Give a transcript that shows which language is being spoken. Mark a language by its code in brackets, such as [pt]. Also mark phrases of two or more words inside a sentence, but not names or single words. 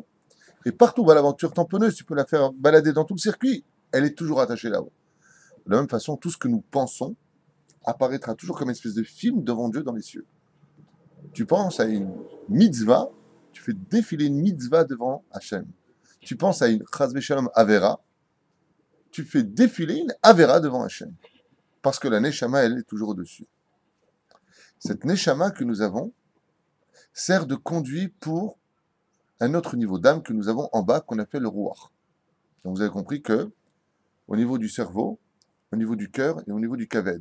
[fr] Et partout où va la voiture tamponneuse, tu peux la faire balader dans tout le circuit. Elle est toujours attachée là-haut. De la même façon, tout ce que nous pensons apparaîtra toujours comme une espèce de film devant Dieu dans les cieux. Tu penses à une mitzvah, tu fais défiler une mitzvah devant Hachem. Tu penses à une [he] חס ושלום עבירה, [fr] tu fais défiler une avera devant Hachem. Parce que la neshama, elle est toujours au-dessus. Cette neshama que nous avons sert de conduit pour un autre niveau d'âme que nous avons en bas, qu'on appelle le ruach. Donc vous avez compris que, au niveau du cerveau, au niveau du cœur et au niveau du kaved.